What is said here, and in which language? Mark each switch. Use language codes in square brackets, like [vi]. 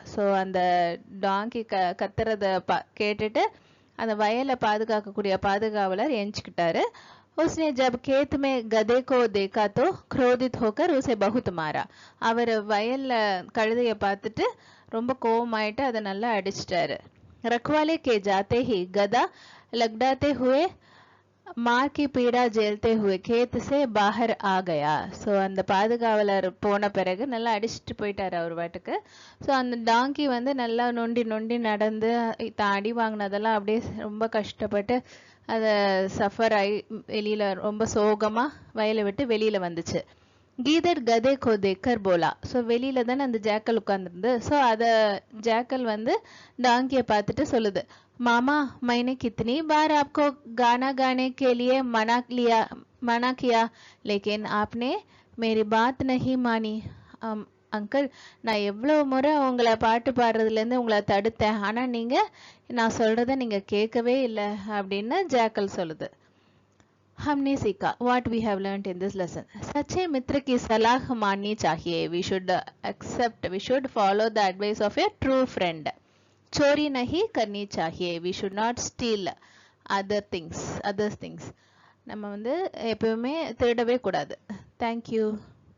[ta] So அந்த டாங்கி கத்துறத கேட்டுட்டு அந்த வயலை பாதுகாக்கக்கூடிய பாதுகாவலர் எஞ்சிக்கிட்டாரு. [hi] उसने जब खेत में गधे को देखा तो क्रोधित होकर उसे बहुत मारा. [ta] அவர் வயல்ல கழுதையை பார்த்துட்டு ரொம்ப கோவமாயிட்டு அதை நல்லா அடிச்சிட்டாரு. [hi] रखवाले के जाते ही गधा लगड़ाते हुए मार की पीड़ा झेलते हुए खेत से बाहर आ गया. [ta] ஸோ அந்த பாதுகாவலர் போன பிறகு நல்லா அடிச்சுட்டு போயிட்டாரு அவர் வாட்டுக்கு. ஸோ அந்த டாங்கி வந்து நல்லா நொண்டி நொண்டி நடந்து அடி வாங்கினதெல்லாம் அப்படியே ரொம்ப கஷ்டப்பட்டு அதை சஃபர் ஆகி வெளியில ரொம்ப சோகமா வயலை விட்டு வெளியில வந்துச்சு. [hi] गीदड़ गधे को देखकर बोला. [ta] ஸோ வெளியில தானே அந்த ஜாக்கல் உட்கார்ந்துருந்து. ஸோ அதை ஜாக்கல் வந்து டாங்கியை பார்த்துட்டு சொல்லுது, [hi] मामा मैंने कितनी बार आपको गाना गाने के लिए मना किया लेकिन आपने मेरी बात नहीं मानी. [ta] அங்கிள், நான் எவ்வளோ முறை உங்களை பாட்டு பாடுறதுலேருந்து உங்களை தடுத்தேன், ஆனால் நீங்கள் நான் சொல்கிறத நீங்கள் கேட்கவே இல்லை அப்படின்னு ஜாக்கல் சொல்லுது. [hi] हमने सीखा [en] what we have learnt in this lesson. [hi] सच्चे मित्र की सलाह माननी चाहिए. [en] We should accept, we should follow the advice of a true friend. [hi] चोरी नहीं करनी चाहिए. [en] We should not steal other things. [ta] நம்ம வந்து எப்பவுமே திருடவே கூடாது. [en] Thank you.